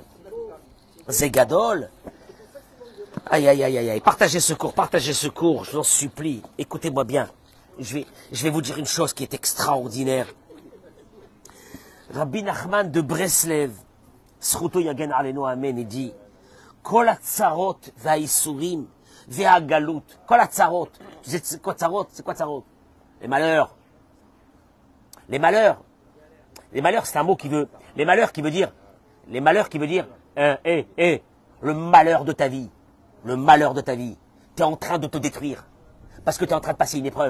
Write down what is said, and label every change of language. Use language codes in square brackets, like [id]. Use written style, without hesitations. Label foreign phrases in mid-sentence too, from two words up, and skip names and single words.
[fr] C'est gadol. Aïe, aïe, aïe, aïe, aïe. Partagez ce cours, je vous en supplie. Écoutez-moi bien. Je vais vous dire une chose qui est extraordinaire. Rabbi Nachman de Breslev, [he] זכותו יגן עלינו אמן, [fr] il dit, [he] כל הצרות והייסורים והגלות. כל הצרות. [fr] Tu sais, c'est quoi tzarot? C'est quoi tzarot? Les malheurs. Les malheurs. Les malheurs, c'est un mot qui veut, les malheurs qui veut dire, le malheur de ta vie. Le malheur de ta vie. Tu es en train de te détruire. Parce que tu es en train de passer une épreuve.